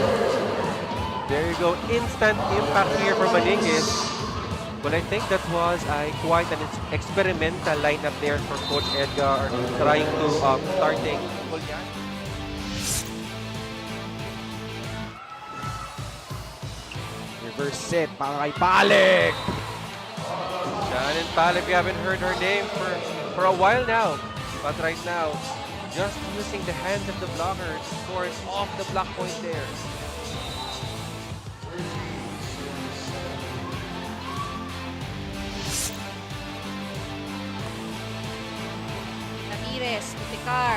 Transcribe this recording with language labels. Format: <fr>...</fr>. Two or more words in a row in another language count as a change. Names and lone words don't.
<en>There you go, instant impact here from Maningis. But I think that was quite an experimental lineup there for Coach Edgar, trying to starting. Reverse set</en> <tl>para kay Palik.</tl> <en>Shannon Palik, we haven't heard her name for a while now. But right now, just using the hands of the blocker, scores off the block point there. Ramirez to Picar.</en>